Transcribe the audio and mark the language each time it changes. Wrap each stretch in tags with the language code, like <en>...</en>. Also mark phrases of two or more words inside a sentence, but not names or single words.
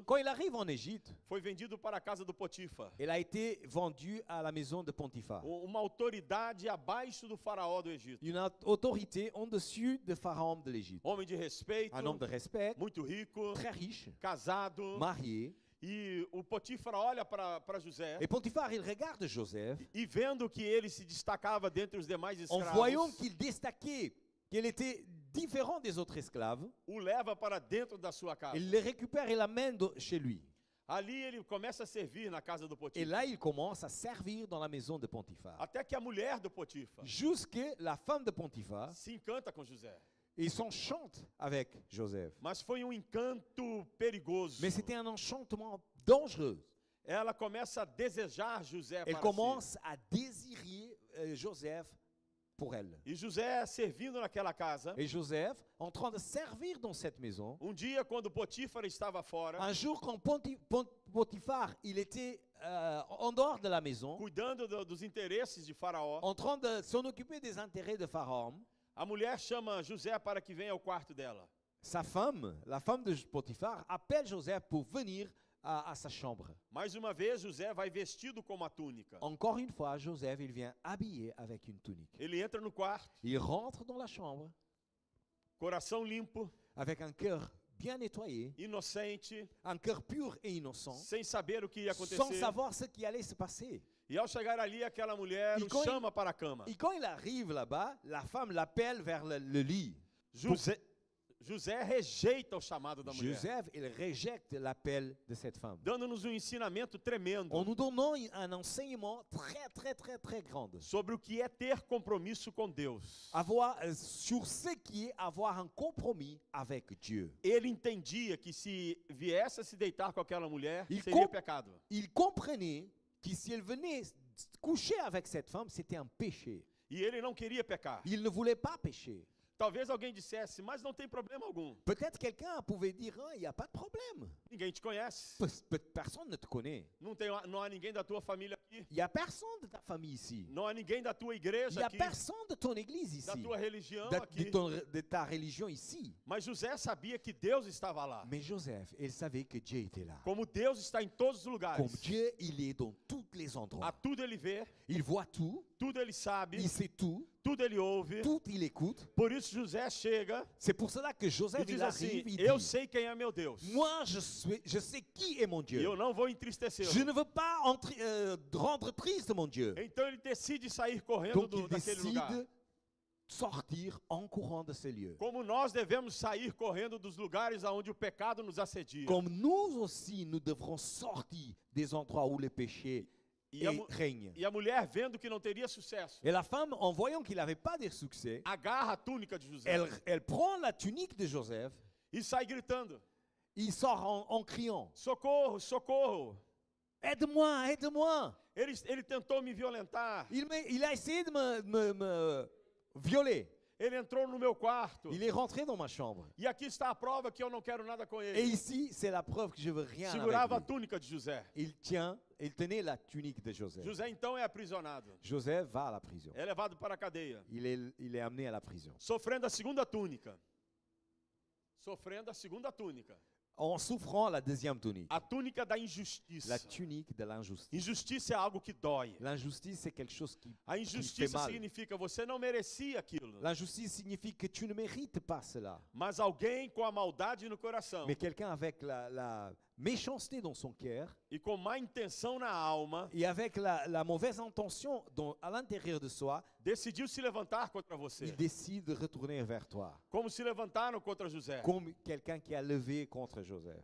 <fr>Quand il arrive en Égypte,</fr> <pt>foi vendido para a casa do Potifar,</pt> <fr>il a été vendu à la maison de Potiphar.</fr> <pt>uma autoridade abaixo do faraó do Egito.</pt> <fr>Une autorité en-dessus de Pharaon de l'Égypte.</fr> <pt>Homem de respeito,</pt> <fr>Un homme de respect,</fr> <pt>muito rico,</pt> <fr>très riche,</fr> <pt>casado.</pt> <fr>marié.</fr> <pt>E o Potifar olha para José</pt> <fr>Et Potiphar, il regarde Joseph,</fr> <pt>e vendo que ele se destacava dentre os demais</pt> <fr>en voyant</fr> <pt>escravos,</pt> <fr>qu'il destaquait, qu'il était différent des autres esclaves,</fr> <pt>o leva para dentro da sua casa.</pt> <fr>il le récupère et l'amène chez lui.</fr> <pt>Ali ele começa a servir na casa do</pt> <fr>Et</fr> <pt>Potifar.</pt> <fr>là, il commence à servir dans la maison de Potiphar.</fr> <pt>Até que a mulher do Potifar</pt> <fr>Jusque la femme de Potiphar,</fr> <pt>se encanta com José.</pt> <fr>ils s'enchantent avec Joseph.</fr> <pt>Mas foi um encanto perigoso.</pt> <fr>Mais c'était un enchantement dangereux.</fr> <pt>Ela começa a desejar José</pt> <fr>Elle</fr> <pt>para</pt> <fr>commence à désirer Joseph pour elle.</fr> <pt>si. E José servindo naquela casa.</pt> <fr>Et Joseph, en train de servir dans cette maison,</fr> <pt>Um dia, quando Potifar estava fora,</pt> <fr>un jour quand Potiphar, il était en dehors de la maison,</fr> <pt>cuidando dos interesses de Faraó,</pt> <fr>en train de s'en occuper des intérêts de Pharaon,</fr> <pt>a mulher chama José para que venha ao quarto dela.</pt> <fr>sa femme, la femme de Potiphar, appelle Joseph pour venir à sa chambre.</fr> <pt>Mais uma vez, José vai vestido com uma túnica.</pt> <fr>Encore une fois, Joseph, il vient habillé avec une tunique.</fr> <pt>Ele entra no quarto,</pt> <fr>Il rentre dans la chambre</fr> <pt>coração limpo,</pt> <fr>avec un cœur bien nettoyé,</fr> <pt>inocente,</pt> <fr>un cœur pur et innocent,</fr> <pt>sem saber o que ia</pt> <fr>sans</fr> <pt>acontecer.</pt> <fr>savoir ce qui allait se passer.</fr> <pt>E ao chegar ali, aquela mulher E o quando- chama para a cama.</pt> <fr>Et quand il arrive là-bas, la femme l'appelle vers le lit.</fr> <pt>José rejeita o chamado da mulher,</pt> <fr>Joseph, il rejette l'appel de cette femme.</fr> <pt>dando-nos um ensinamento tremendo</pt> <fr>En nous donnant un enseignement très grand.</fr> <pt>sobre o que é ter compromisso com Deus.</pt> <fr>Sur ce qui est avoir un compromis avec Dieu.</fr> <pt>Ele entendia que se viesse a se deitar com aquela mulher, E seria com- pecado.</pt> <fr>Il comprenait que si elle venait coucher avec cette femme, c'était un péché.</fr> <pt>E ele não queria pecar.</pt> <fr>Il ne voulait pas pécher.</fr> <pt>Talvez alguém dissesse, mas não tem problema algum.</pt> <fr>Peut-être quelqu'un pouvait dire, ah, il n'y a pas de problème.</fr> <pt>Ninguém te conhece.</pt> <fr>Personne ne te connaît.</fr> <pt>Não há ninguém da tua família aqui.</pt> <fr>Il n'y a personne de ta famille ici.</fr> <pt>Não há ninguém da tua</pt> <fr>Il</fr> <pt>igreja</pt> <fr>n'y a</fr> <pt>aqui.</pt> <fr>personne de ton église</fr> <pt>Da</pt> <fr>ici.</fr> <pt>tua religião</pt> <fr>De</fr> <pt>aqui.</pt> <fr>de ta religion ici.</fr> <pt>Mas José sabia que Deus estava lá.</pt> <fr>Mais Joseph, il savait que Dieu était là.</fr> <pt>Como Deus está em todos os lugares.</pt> <fr>Comme Dieu, il est dans tous les</fr> <pt>A</pt> <fr>endroits.</fr> <pt>tudo ele vê,</pt> <fr>Il voit tout,</fr> <pt>tudo ele sabe,</pt> <fr>il sait tout,</fr> <pt>tudo ele ouve.</pt> <fr>tout il écoute.</fr> <pt>Por isso José chega</pt> <fr>C'est pour cela que</fr> <pt>e</pt> <fr>Joseph</fr> <pt>diz</pt> <fr>il</fr> <pt>assim:</pt> <fr>arrive, il</fr> <pt>eu</pt> <fr>dit,</fr> <pt>sei quem é meu Deus.</pt> <fr>moi je sais qui est mon</fr> <pt>E</pt> <fr>Dieu.</fr> <pt>eu não vou entristecê-lo.</pt> <fr>Je ne veux pas rendre triste mon Dieu.</fr> <pt>Então ele decide sair correndo</pt> <fr>Donc il</fr> <pt>daquele lugar.</pt> <fr>décide sortir en courant de ces lieux.</fr> <pt>Como nós devemos sair correndo dos lugares aonde o pecado nos assedia.</pt> <fr>Comme nous aussi, nous devrons sortir des endroits où le péché</fr> <pt>E a, mu-</pt> <fr>règne.</fr> <pt>e a mulher, vendo que não teria sucesso,</pt> <fr>Et la femme, en voyant qu'il n'avait pas de succès,</fr> <pt>agarra a túnica de José</pt> <fr>elle prend la tunique de Joseph,</fr> <pt>e sai gritando:</pt> <fr>il sort en criant,</fr> <pt>socorro, socorro.</pt> <fr>aide-moi, aide-moi.</fr> <pt>Ele tentou me violentar.</pt> <fr>Il a essayé de me violer.</fr> <pt>Ele entrou no meu quarto.</pt> <fr>Il est rentré dans ma chambre.</fr> <pt>E aqui está a prova que eu não quero nada com</pt> <fr>Et</fr> <pt>ele.</pt> <fr>ici, c'est la preuve que je veux rien</fr> <pt>Segurava a</pt> <fr>avec lui.</fr> <pt>túnica de José.</pt> <fr>Il tenait la tunique de Joseph.</fr> <pt>José então é aprisionado.</pt> <fr>Joseph va à la prison.</fr> <pt>É levado para a cadeia.</pt> <fr>Il est amené à la prison.</fr> <pt>Sofrendo a segunda túnica. Sofrendo a segunda túnica.</pt> <fr>En souffrant la deuxième tunique.</fr> <pt>A túnica da injustiça.</pt> <fr>La tunique de l'injustice.</fr> <pt>Injustiça é algo que dói.</pt> <fr>L'injustice, c'est quelque chose qui</fr> <pt>A</pt> <fr>fait</fr> <pt>injustiça</pt> <fr>mal.</fr> <pt>significa você não merecia aquilo.</pt> <fr>L'injustice signifie que tu ne mérites pas cela.</fr> <pt>Mas alguém com a maldade no coração</pt> <fr>Mais quelqu'un avec la méchanceté dans son cœur</fr> <pt>e com má intenção na alma</pt> <fr>et avec la mauvaise intention à l'intérieur de soi,</fr> <pt>decidiu se levantar contra</pt> <fr>il</fr> <pt>você.</pt> <fr>décide de retourner vers toi.</fr> <pt>Como se levantaram contra José.</pt> <fr>Comme quelqu'un qui a levé contre Joseph.</fr>